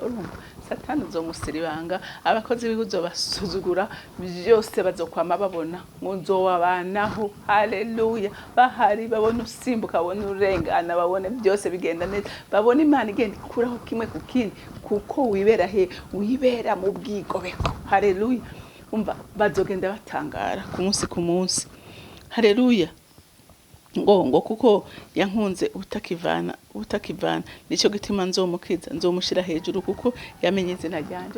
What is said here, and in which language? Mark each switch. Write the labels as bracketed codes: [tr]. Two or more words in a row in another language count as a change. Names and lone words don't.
[rn] Urumva Satani uzomusiribanga, abakozi biwe uzobasuzugura, byose bazokwama babona muzowabanaho. Haleluya. Bahari babona usimbuka, babona urengana, babone byose bigenda neza, babona Imana igenda ikuraho kimwe ku kindi, kuko wibera he? Wibera mu bwigobeko. Haleluya. Umva bazogenda batangara ku munsi ku munsi. Haleluya. ngo kuko yankunze utakivana nico gitima nzomukiza, nzomushira hejuru kuko yamenye izina ryanje.